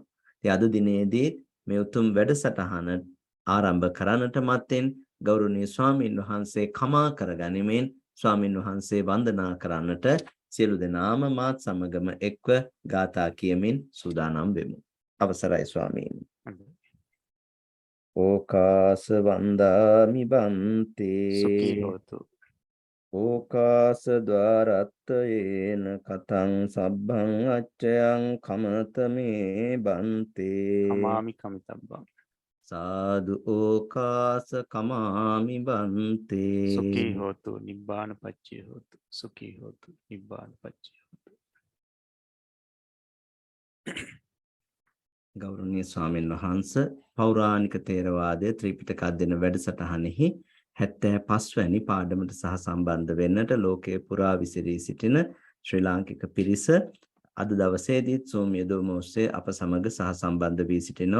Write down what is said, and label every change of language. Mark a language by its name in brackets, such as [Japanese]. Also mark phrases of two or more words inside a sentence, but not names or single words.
[Sinhala] ඉතින් අද දිනේදී මේ උතුම් වැඩසටහන ආරම්භ කරන්නට මත්තෙන් ගෞරවනීය ස්වාමීන් වහන්සේ කමා කරගනිමින් ස්වාමීන් වහන්සේ වන්දනා කරන්නට සියලු දෙනාම මාත් සමගම එක්ව ගාථා කියමින් සූදානම් වෙමු. අවසරයි ස්වාමීනි. [Pali] ඕකාස වන්දාමි බන්තේ සුඛී හෝතු. ඕකාස ద్వාරත්තයේන කතං සබ්බං අච්චයං කමතමේ බන්තේ කමාමි කමිතබ්බං. සාදු ඕකාස කමාමි බන්තේ සුඛී හෝතු නිබ්බාන පච්චය හෝතු. සුඛී හෝතු නිබ්බාන පච්චය හෝතු. [Sinhala] ගෞරවනීය ස්වාමීන් වහන්සේ පෞරාණික තේරවාදයේ ත්‍රිපිටක අධ්‍යයන වැඩසටහනෙහි 75 වැනි පාඩමට සහ සම්බන්ධ වෙන්නට ලෝකයේ පුරා විසිරී සිටින ශ්‍රී ලාංකික පිරිස අද දවසේදී Zoom යොදවම ඔස්සේ අප සමග සහ සම්බන්ධ වී සිටිනවා.